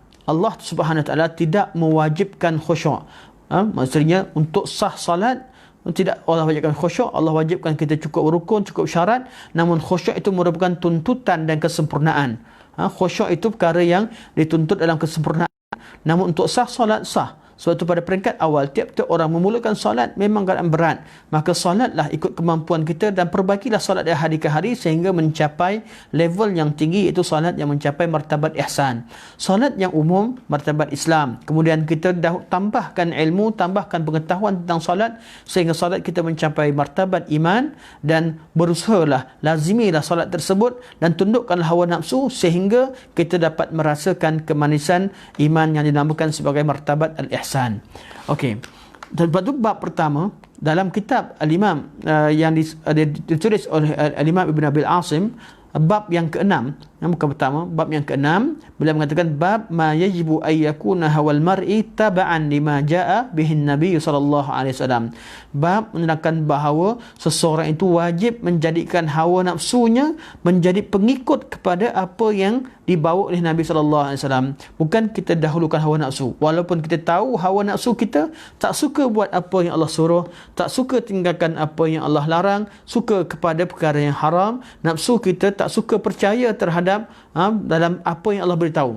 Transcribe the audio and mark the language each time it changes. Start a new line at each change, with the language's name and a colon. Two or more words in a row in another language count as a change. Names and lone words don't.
Malay: Allah
Arabic: سبحانه وتعالى
Malay: tidak mewajibkan khusyuk. Maksudnya untuk sah salat tidak Allah wajibkan khusyuk, Allah wajibkan kita cukup rukun, cukup syarat, namun khusyuk itu merupakan tuntutan dan kesempurnaan. Khusyuk itu perkara yang dituntut dalam kesempurnaan. Namun untuk sah salat sah. Sebab itu pada peringkat awal, tiap-tiap orang memulakan solat memang keadaan berat. Maka solatlah ikut kemampuan kita dan perbaikilah solat dari hari ke hari sehingga mencapai level yang tinggi, iaitu solat yang mencapai martabat ihsan. Solat yang umum, martabat Islam. Kemudian kita tambahkan ilmu, tambahkan pengetahuan tentang solat sehingga solat kita mencapai martabat iman, dan berusahalah, lazimilah solat tersebut dan tundukkanlah hawa nafsu sehingga kita dapat merasakan kemanisan iman yang dinamakan sebagai martabat al-ihsan. Okey. Lepas tu bab pertama dalam kitab Al-Imam yang ditulis oleh Al-Imam Ibn Abil Asim, bab yang ke-6, yang bukan pertama, bab yang ke-6, beliau mengatakan
Arabic: باب ما يجب أن يكون هوى المرء تبعا لما جاء به النبي صلى الله عليه وسلم.
Malay: Bab menerangkan bahawa seseorang itu wajib menjadikan hawa nafsunya menjadi pengikut kepada apa yang dibawa oleh Nabi
Arabic: صلى الله عليه وسلم.
Malay: Bukan kita dahulukan hawa nafsu. Walaupun kita tahu hawa nafsu kita tak suka buat apa yang Allah suruh, tak suka tinggalkan apa yang Allah larang, suka kepada perkara yang haram, nafsu kita tak suka percaya terhadap dalam apa yang Allah beritahu.